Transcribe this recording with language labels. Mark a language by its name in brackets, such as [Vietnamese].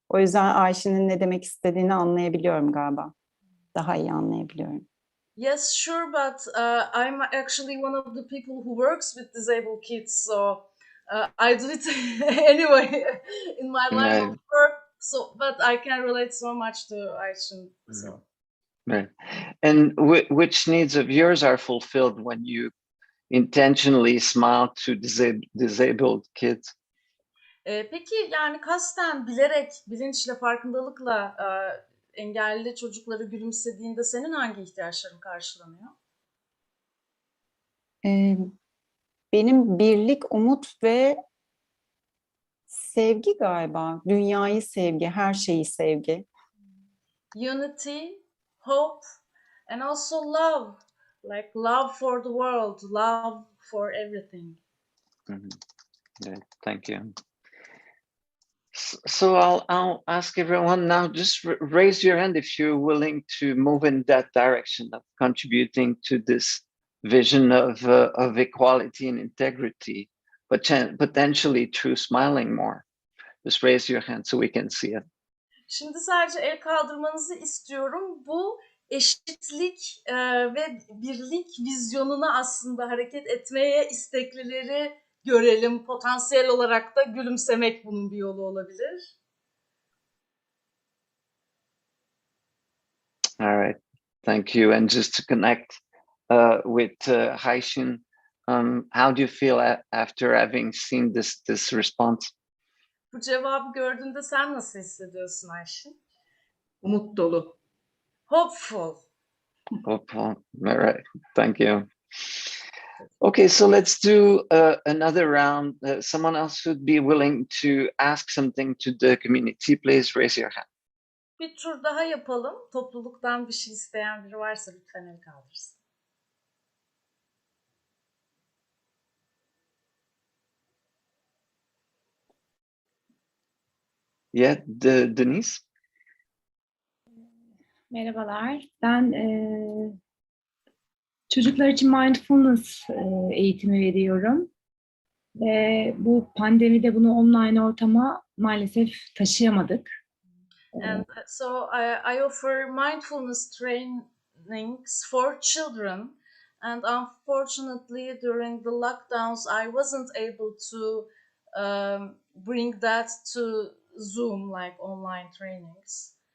[Turkish] O yüzden Ayşe'nin ne demek istediğini anlayabiliyorum galiba. Daha iyi anlayabiliyorum. [English] Yes, sure, but I'm actually one of the people who works with disabled kids, so I do it anyway in my line of work. So, but I can relate so much to Ayşin. So. Right. And which needs of yours are fulfilled when you intentionally smile to disabled kids? [Turkish] Peki yani kasten, bilerek, bilinçle, farkındalıkla engelli çocukları gülümsediğinde senin hangi ihtiyaçların karşılanıyor? Benim birlik, umut ve sevgi galiba. Dünyayı sevgi, her şeyi sevgi. [English] Unity, hope, and also love. Like love for the world, love for everything. Yeah, thank you. So I'll ask everyone now, just raise your hand if you're willing to move in that direction of contributing to this vision of equality and integrity, but potentially through smiling more. Just raise your hand so we can see it. [Turkish] Şimdi sadece el kaldırmanızı istiyorum. Bu eşitlik ve birlik vizyonuna aslında hareket etmeye isteklileri görelim. Potansiyel olarak da gülümsemek bunun bir yolu olabilir. [English] All right, thank you. And just to connect with Haishin, how do you feel after having seen this response? [Turkish] Bu cevabı gördüğünde sen nasıl hissediyorsun Ayşin? Umut dolu. [English] Hopeful. Hopeful. All right, thank you. Okay, so let's do another round. Someone else would be willing to ask something to the community. Please raise your hand. [Turkish] Bir tur daha yapalım. Topluluktan bir şey isteyen biri varsa lütfen el kaldırsın. [English] Yeah, Denise. [Turkish] Merhabalar. Ben çocuklar için mindfulness eğitimi veriyorum. Ve bu pandemide bunu online ortama maalesef taşıyamadık. [English] And so I offer mindfulness trainings for children. And unfortunately, during the lockdowns, I wasn't able to bring that to Zoom, like online trainings.